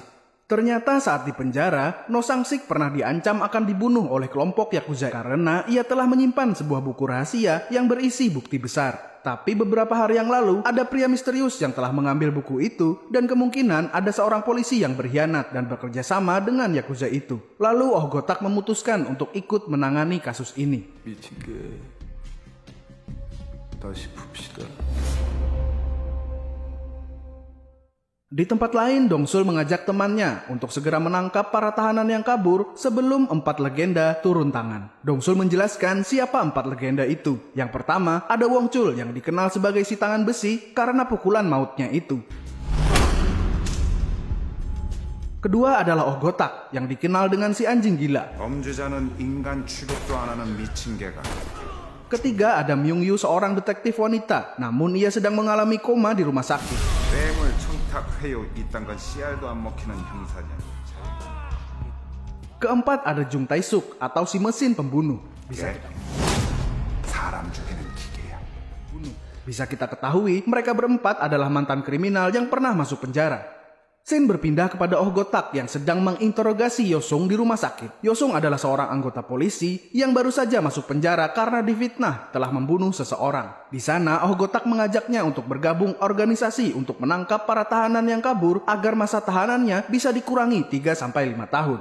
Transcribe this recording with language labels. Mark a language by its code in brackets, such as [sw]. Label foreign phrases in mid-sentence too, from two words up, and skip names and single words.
[id] Ternyata saat di penjara, No Sang-sik pernah diancam akan dibunuh oleh kelompok Yakuza karena ia telah menyimpan sebuah buku rahasia yang berisi bukti besar. Tapi beberapa hari yang lalu, ada pria misterius yang telah mengambil buku itu dan kemungkinan ada seorang polisi yang berkhianat dan bekerja sama dengan Yakuza itu. Lalu Oh Gotak memutuskan untuk ikut menangani kasus ini. [ko] 미친 게 다시 풉시다. [id] Di tempat lain, Dong Sul mengajak temannya untuk segera menangkap para tahanan yang kabur sebelum 4 legenda turun tangan. Dong Sul menjelaskan siapa 4 legenda itu. Yang pertama, ada Wong Chul yang dikenal sebagai si tangan besi karena pukulan mautnya itu. Kedua adalah Oh Gotak yang dikenal dengan si anjing gila. [ko] 범죄자는 인간 취급도 안 하는 미친 개가. [id] Ketiga ada Myung Yu, seorang detektif wanita, namun ia sedang mengalami koma di rumah sakit. [ko] 뇌물 청탁 회유 이딴 건 씨알도 안 먹히는 형사냐. [id] Keempat ada Jung Tae-suk atau si mesin pembunuh. [ko] 사람 죽이는 기계야. [id] Bisa kita ketahui, mereka berempat adalah mantan kriminal yang pernah masuk penjara. Scene berpindah kepada Oh Gotak yang sedang menginterogasi Yosung di rumah sakit. Yosung adalah seorang anggota polisi yang baru saja masuk penjara karena difitnah telah membunuh seseorang. Di sana, Oh Gotak mengajaknya untuk bergabung organisasi untuk menangkap para tahanan yang kabur agar masa tahanannya bisa dikurangi 3-5 tahun.